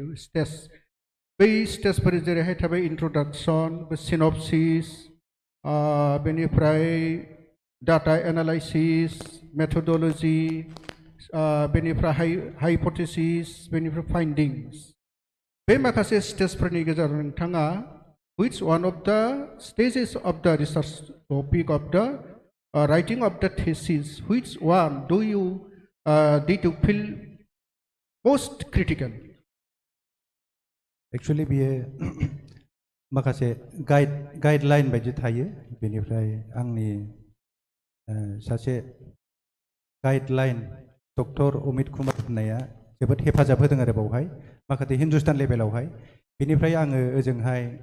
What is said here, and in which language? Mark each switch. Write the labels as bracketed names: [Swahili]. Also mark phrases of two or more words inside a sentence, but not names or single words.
[Bodo] बै स्टेजफोर जेरैहाय थाबाय [English] introduction synopsis बेनिफ्राय data analysis methodology बेनिफ्राय हाइपथेसिस बेनिफ्राय फाइन्डिंस [Bodo] बे माखासे स्टेजफोरनि गेजेराव नोंथाङा [English] which one of the stages of the research topic of the writing of the thesis, which one do you did you feel most critical? [Bodo] एक्सुवेलि बियो माखासे गाइडलाइन बायदि थायो बेनिफ्राय आंनि सासे गाइडलाइन डक्टर अमित कुमार होननाया जोबोद हेफाजाब होदों आरो बावहाय माखासे हिन्दुस्तान लेभेलावहाय बेनिफ्राय आङो ओजोंहाय